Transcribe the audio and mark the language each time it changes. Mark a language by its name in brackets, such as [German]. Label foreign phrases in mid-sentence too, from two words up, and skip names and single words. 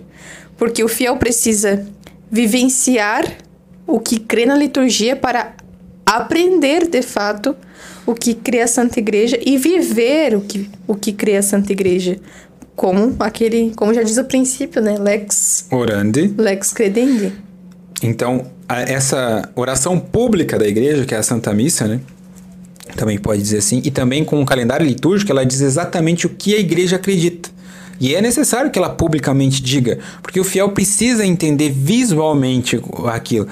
[Portuguese] Porque o fiel precisa vivenciar o que crê na liturgia para aprender, de fato, o que crê a Santa Igreja e viver o que crê a Santa Igreja. Como já diz o princípio, né? [Latin] Lex orandi, lex credendi. [Portuguese] Então, essa oração pública da igreja, que é a Santa Missa, né? Também pode dizer assim. E também com o calendário litúrgico, ela diz exatamente o que a igreja acredita. E é necessário que ela publicamente diga, porque o fiel precisa entender visualmente aquilo.